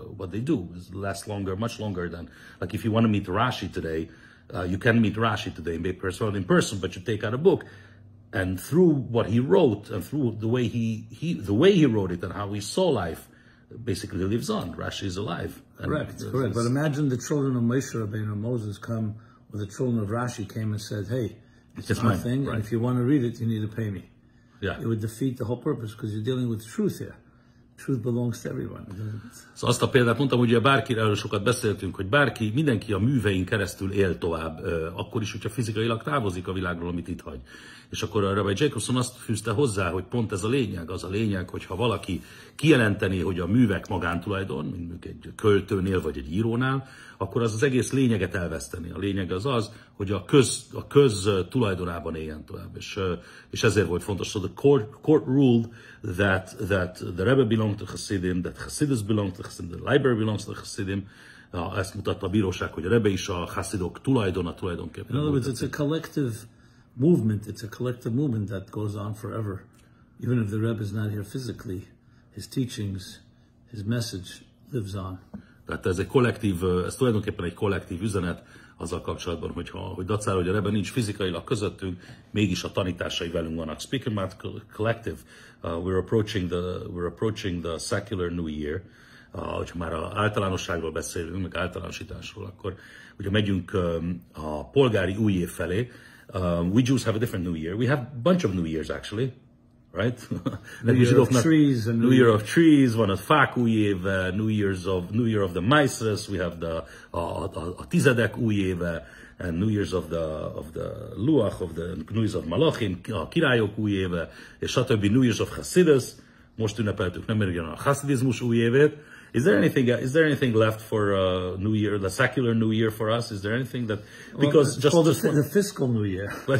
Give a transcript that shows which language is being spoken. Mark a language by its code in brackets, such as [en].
[en] What they do lasts longer, much longer than, like if you want to meet Rashi today, you can meet Rashi today in person, but you take out a book, and through what he wrote and through the way he wrote it and how he saw life, basically lives on. Rashi is alive. Correct. But imagine the children of Moshe Rabbeinu and Moses come, or the children of Rashi came and said, "Hey, it's my thing, right. And if you want to read it, you need to pay me." Yeah. It would defeat the whole purpose because you're dealing with truth here. truth belongs to everyone. [hu] Szóval azt a példát mondtam, hogy bárkiről sokat beszéltünk, hogy mindenki a művein keresztül él tovább, akkor is, hogyha fizikailag távozik a világról, amit itt hagy. És akkor a Rabbi Jacobson azt fűzte hozzá, hogy pont ez a lényeg, az a lényeg, hogyha valaki kijelenteni, hogy a művek magántulajdon, mint egy költőnél vagy egy írónál, akkor az egész lényeget elveszteni. A lényeg az, hogy a köz tulajdonában éljen tovább. És ezért volt fontos. [en] So the court ruled that the Rebbe belonged to Hasidim, that Hasidus belonged to Hasidim, the library belongs to Hasidim. [hu] Ezt mutatta a bíróság, hogy a Rebbe is a Hasidok tulajdonképpen. [en] In other words, it's a collective movement. It's a collective movement that goes on forever. Even if the Rebbe is not here physically, his teachings, his message lives on. [hu] Tehát ez tulajdonképpen egy kollektív üzenet azzal kapcsolatban, hogy dacára, hogy a Rebbe nincs fizikailag közöttünk, mégis a tanításai velünk vannak. [en] Speaking about collective, we're approaching the secular New Year. [hu] Hogyha már általánosságról beszélünk, meg általánosításról, akkor hogyha megyünk a polgári új év felé, [en] we Jews have a different New Year. We have a bunch of New Years actually. Right? New Year of Trees. New Year of Trees, [hu] van a fák új év, [en] New Year of the Mices, we have a [hu] tizedek új éve, [en] and New Year's of the Luach, New Year's of Malachim, [hu] a királyok új éve, és stb. [en] New Year's of Hasidus, [hu] most ünnepeltük nemrégen a haszidizmus új évét. [en] Is there anything left for New Year, the secular New Year for us? Is there anything that, because it's called the fiscal New Year.